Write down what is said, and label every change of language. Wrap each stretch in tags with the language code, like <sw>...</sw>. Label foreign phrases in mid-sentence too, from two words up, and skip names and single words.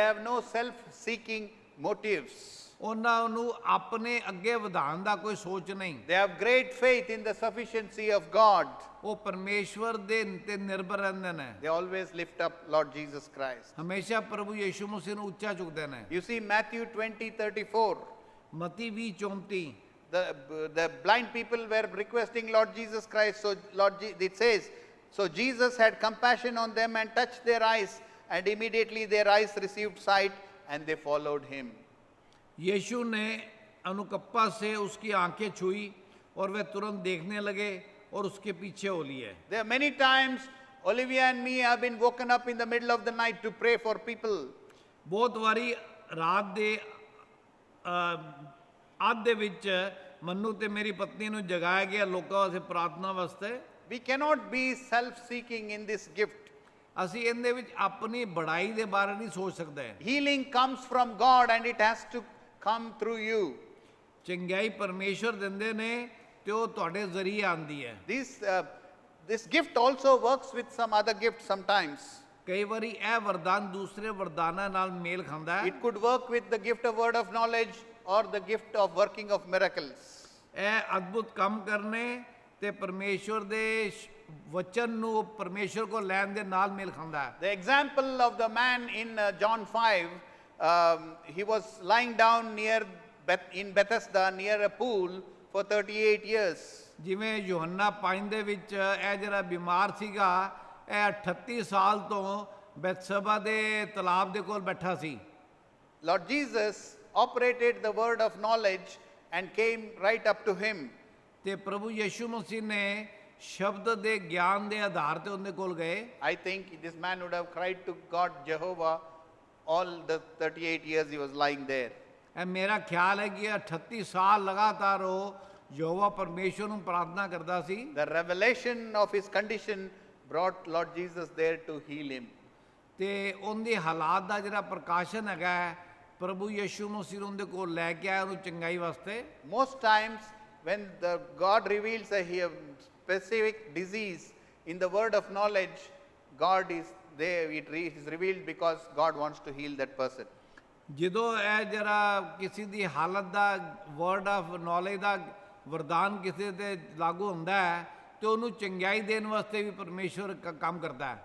<en>They have no self-seeking motives.</en> <pa>ਉਹਨਾਂ ਨੂੰ ਆਪਣੇ ਅੱਗੇ ਵਧਾਉਣ ਦਾ ਕੋਈ ਸੋਚ ਨਹੀਂ।</pa> <en>They have great faith in the sufficiency of God.</en> <pa>ਉਹ ਪਰਮੇਸ਼ਵਰ ਦੇ ਤੇ ਨਿਰਭਰ ਰਹਿੰਦੇ ਨੇ।</pa> <en>They always lift up Lord Jesus Christ.</en> <pa>ਹਮੇਸ਼ਾ ਪ੍ਰਭੂ ਯਿਸੂ ਮਸੀਹ ਨੂੰ ਉੱਚਾ ਚੁੱਕਦੇ ਨੇ।</pa> <en>You see Matthew 20:34.</en> <pa>ਮਤੀ 20:34</pa> <en>The blind people were requesting Lord Jesus Christ. So it says, so Jesus had compassion on them and touched their eyes, and immediately their eyes received sight, and they followed him.</en> <hi>यीशु ने अनुकंपा से उसकी आंखें छुई और वे तुरंत देखने लगे और उसके पीछे हो लिए।</hi> <en>There are many times Olivia and me have been woken up in the middle of the night to pray for people.</en> <pa>ਬਹੁਤ ਵਾਰੀ ਰਾਤ ਦੇ ਅੱਧ ਦੇ ਵਿੱਚ ਮੈਨੂੰ ਤੇ ਮੇਰੀ ਪਤਨੀ ਨੂੰ ਜਗਾਇਆ ਗਿਆ ਲੋਕਾਂ ਵਾਸਤੇ ਪ੍ਰਾਰਥਨਾ ਵਾਸਤੇ।</pa> <en>We cannot be self-seeking in this gift.</en> <pa>ਅਸੀਂ ਇਹਦੇ ਵਿੱਚ ਆਪਣੀ ਬੜਾਈ ਦੇ ਬਾਰੇ ਨਹੀਂ ਸੋਚ ਸਕਦੇ।</pa> <en>Healing comes from God and it has to come through you.</en> <pa>ਚੰਗਿਆਈ ਪਰਮੇਸ਼ਰ ਦਿੰਦੇ ਨੇ ਤੇ ਉਹ ਤੁਹਾਡੇ ਜ਼ਰੀਏ ਆਂਦੀ ਹੈ।</pa> <en>This gift also works with some other gifts sometimes.</en> <pa>ਕਈ ਵਾਰੀ ਇਹ ਵਰਦਾਨ ਦੂਸਰੇ ਵਰਦਾਨਾਂ ਨਾਲ ਮੇਲ ਖਾਂਦਾ ਹੈ।</pa> <en>It could work with the gift of word of knowledge or the gift of working of miracles.</en> <pa>ਇਹ ਅਦਭੁਤ ਕੰਮ ਕਰਨੇ ਤੇ ਪਰਮੇਸ਼ਵਰ ਦੇ ਵਚਨ ਨੂੰ ਪਰਮੇਸ਼ਵਰ ਕੋ ਲੈਣ ਦੇ ਨਾਲ ਮੇਲ ਖਾਂਦਾ ਹੈ।</pa> <en>The example of the man in John 5, he was lying down in Bethesda near a pool for 38 years.</en> <pa>ਜਿਵੇਂ ਯੋਹੰਨਾ 5 ਦੇ ਵਿੱਚ ਇਹ ਜਿਹੜਾ ਬਿਮਾਰ ਸੀਗਾ ਇਹ 38 ਸਾਲ ਤੋਂ ਬੈਤਸਬਾ ਦੇ ਤਲਾਬ ਦੇ ਕੋਲ ਬੈਠਾ ਸੀ।</pa> <en>Lord Jesus operated the word of knowledge and came right up to him.</en> <pa>ਤੇ ਪ੍ਰਭੂ ਯਿਸੂ ਮਸੀਹ ਨੇ ਸ਼ਬਦ ਦੇ ਗਿਆਨ ਦੇ ਆਧਾਰ ਤੇ ਉਹਦੇ ਕੋਲ ਗਏ।</pa> <en>I think this man would have cried to God Jehovah all the 38 years he was lying there.</en> <pa>ਇਹ ਮੇਰਾ ਖਿਆਲ ਹੈ ਕਿ 38 ਸਾਲ ਲਗਾਤਾਰ ਉਹ ਯਹੋਵਾ ਪਰਮੇਸ਼ਵਰ ਨੂੰ ਪ੍ਰਾਰਥਨਾ ਕਰਦਾ ਸੀ।</pa> <en>The revelation of his condition brought Lord Jesus there to heal him.</en> <pa>ਤੇ ਉਹਦੇ ਹਾਲਾਤ ਦਾ ਜਿਹੜਾ ਪ੍ਰਕਾਸ਼ਨ ਹੈਗਾ ਪ੍ਰਭੂ ਯਿਸੂ ਮਸੀਹ ਉਹਦੇ ਕੋਲ ਲੈ ਕੇ ਆਇਆ ਉਹਨੂੰ ਚੰਗਾਈ ਵਾਸਤੇ।</pa> <en>Most times when God reveals a specific disease in the word of knowledge, God is there, it is revealed because God wants to heal that person.</en> <pa>ਜਦੋਂ ਇਹ ਜਿਹੜਾ ਕਿਸੇ ਦੀ ਹਾਲਤ ਦਾ</pa> <en>word of knowledge</en> <pa>ਦਾ ਵਰਦਾਨ ਕਿਸੇ ਤੇ ਲਾਗੂ ਹੁੰਦਾ ਹੈ ਤੇ ਉਹਨੂੰ ਚੰਗਿਆਈ ਦੇਣ ਵਾਸਤੇ ਵੀ ਪਰਮੇਸ਼ਵਰ ਕੰਮ ਕਰਦਾ ਹੈ।</pa>